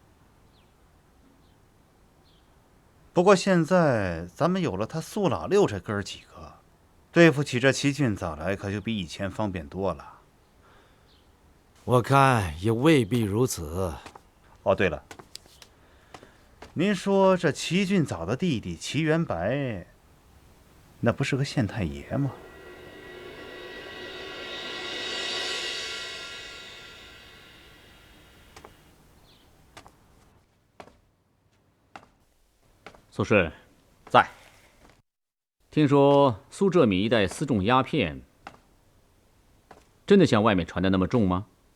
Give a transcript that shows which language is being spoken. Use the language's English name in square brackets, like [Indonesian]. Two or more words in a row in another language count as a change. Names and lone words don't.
[Chinese] 不過現在咱們有了他蘇老六這哥幾個，對付起這齊俊藻來可就比以前方便多了。我看也未必如此。哦，对了，您說這齊俊藻的弟弟齊元白，那不是個縣太爺嗎？苏顺，在。聽說蘇浙閩一帶私種鴉片，真的像外面傳的那麼重嗎？